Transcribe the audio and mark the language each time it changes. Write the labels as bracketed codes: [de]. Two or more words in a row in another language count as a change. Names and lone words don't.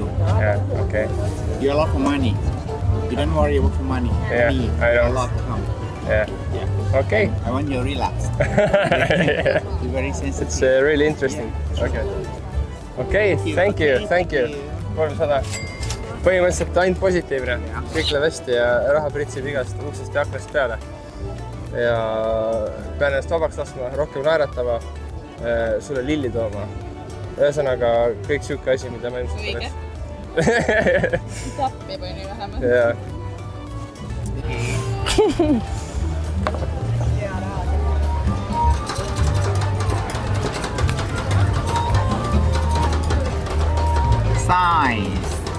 [en] Yeah, okay. You're a lot for money. You don't worry about for money. Yeah, Money, I don't. A lot come. Yeah. Yeah. Okay. I want you to relax. Yeah. You're very sensitive. It's really interesting. Okay. Okay, thank you. 300. [et] põhimõtteliselt ainult positiivne, kõik läheb hästi ja raha pritsib igast uksest ja aknast peale. Ja pean ennast vabaks laskma, rohkem naeratama, sulle lilli tooma. Ühesõnaga kõik siuke asi, mida ma ilmselt Õige. Tappi või nii vähemalt. Jaa. Size.